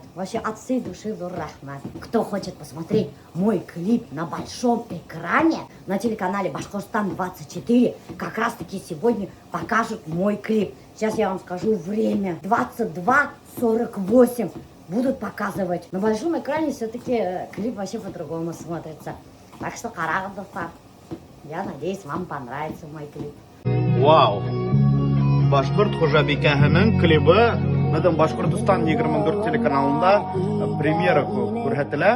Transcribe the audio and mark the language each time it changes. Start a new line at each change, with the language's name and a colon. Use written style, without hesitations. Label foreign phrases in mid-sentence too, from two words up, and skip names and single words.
Russian: Вообще от всей души дуррахмат. Кто хочет посмотреть мой клип на большом экране на телеканале Башкортостан-24, как раз таки сегодня покажут мой клип. Сейчас я вам скажу время. 22:48 будут показывать. На большом экране все-таки клип вообще по-другому смотрится. Так что карагандовтар. Я надеюсь, вам понравится мой клип. Вау!
Bashkir: Башкорт хужабикаһының клибы Мәдәм Башкортстан 24 телеканалында премьера күрһәтелә.